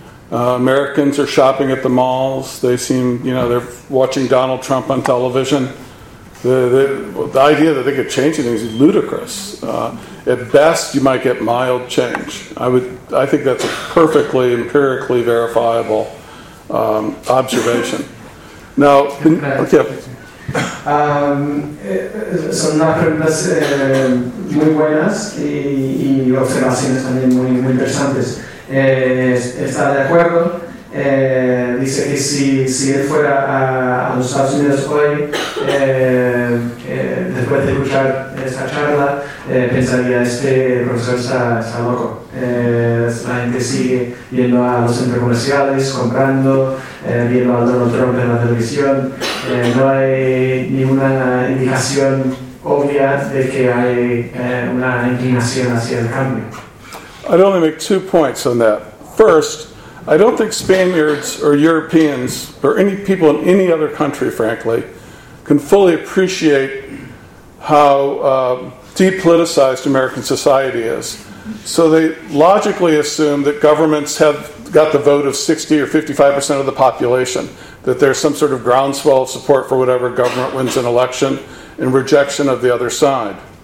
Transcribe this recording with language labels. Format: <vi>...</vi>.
<en>Americans are shopping at the malls. They seem, you know, they're watching Donald Trump on television. The idea that they could change anything is ludicrous. At best, you might get mild change. I think that's a perfectly empirically verifiable observation. Now, okay.</en> <es>Son unas preguntas muy buenas y observaciones también muy, muy interesantes. Está de acuerdo, dice que si él fuera a los Estados Unidos hoy, después de escuchar esta charla, pensaría este profesor está loco. La gente sigue yendo a los centros comerciales, comprando, viendo a Donald Trump en la televisión. No hay ninguna indicación obvia de que hay una inclinación hacia el cambio.</es> <en>I'd only make two points on that. First, I don't think Spaniards or Europeans or any people in any other country, frankly, can fully appreciate how depoliticized American society is. So they logically assume that governments have got the vote of 60 or 55% of the population, that there's some sort of groundswell of support for whatever government wins an election and rejection of the other side.</en>